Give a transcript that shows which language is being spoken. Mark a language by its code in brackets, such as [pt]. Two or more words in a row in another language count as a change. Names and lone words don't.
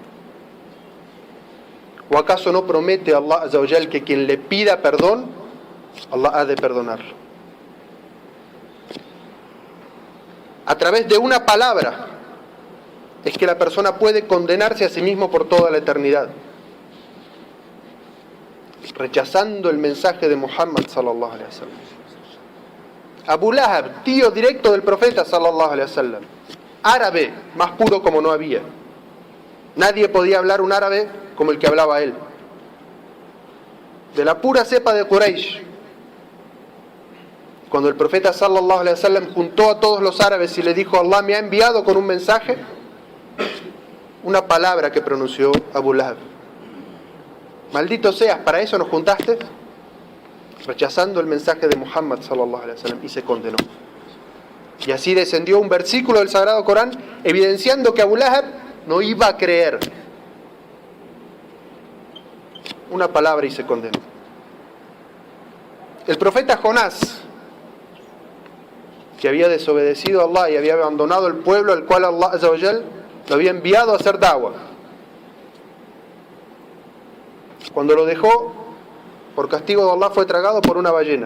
[es] ¿O acaso no promete [ar] الله عز وجل [es] que quien le pida perdón, Allah ha de perdonarlo? A través de una palabra es que la persona puede condenarse a sí mismo por toda la eternidad, rechazando el mensaje de Muhammad [ar] صلى الله عليه وسلم. [es] Abu Lahab, tío directo del profeta [ar] صلى الله عليه وسلم, [es] árabe, más puro como no había. Nadie podía hablar un árabe como el que hablaba él. De la pura cepa de Quraysh. Cuando el profeta [ar] صلى الله عليه وسلم [es] juntó a todos los árabes y le dijo: Allah me ha enviado con un mensaje, una palabra que pronunció Abu Lahab: maldito seas, ¿para eso nos juntaste? Rechazando el mensaje de Muhammad [ar] صلى الله عليه وسلم, [es] y se condenó. Y así descendió un versículo del Sagrado Corán evidenciando que Abu Lahab no iba a creer. Una palabra y se condenó. El profeta Jonás, que había desobedecido a Allah y había abandonado el pueblo al cual [ar] الله عز وجل [es] lo había enviado a hacer da'wah, cuando lo dejó, por castigo de Allah fue tragado por una ballena.